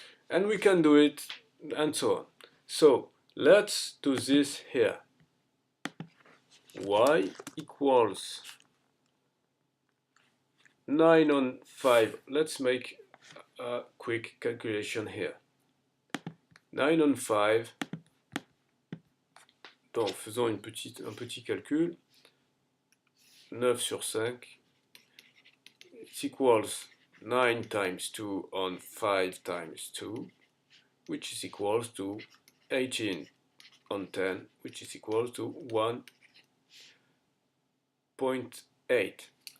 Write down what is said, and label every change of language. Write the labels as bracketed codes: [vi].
[en] And we can do it and so on. So let's do this here. Y equals 9 on 5. Let's make a quick calculation here. 9 on 5. [fr] Donc, faisons un petit calcul. 9 sur 5. [en] It equals 9 times 2 on 5 times 2, which is equals to 18 on 10, which is equals to 1.8.